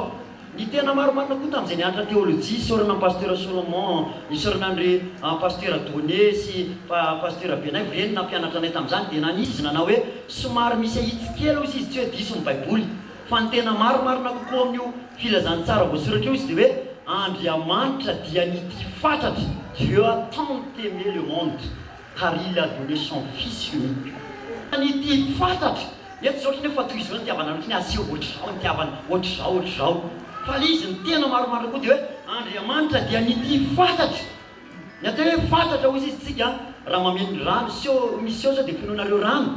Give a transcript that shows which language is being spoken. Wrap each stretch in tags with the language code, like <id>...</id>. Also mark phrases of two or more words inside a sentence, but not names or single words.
<mg>Ny tena maromarina koa tamin'izay nianatra teolojia, isaorana ny pasteur Solomon, isaorana andre pasteur Donné sy pasteur Benaivo reny nampianatra anay tamin'izany dia nanisy nanao hoe somary misy ahitsy kely izy tsy hoe diso ny Baiboly. Fa ny tena maromarina kokoa amin'io filazantsara voasoratra io izy dia hoe Andriamanitra dia nity fatratra.</mg> <fr>Dieu a tant aimé le monde car il a donné son fils unique.</fr> <mg>Nity fatratra. Eto zao ohatry ny fa toy izao ny tiavana ohatry ny asio ohatr'izao ny tiavana ohatr'izao ohatr'izao. Fa izy ny tena maromarina koa dia hoe Andriamanitra dia nity fatratra. Ny atao hoe fatratra hozy izy tsika raha mameno rano misy eo zao dia finoanareo rano.</mg>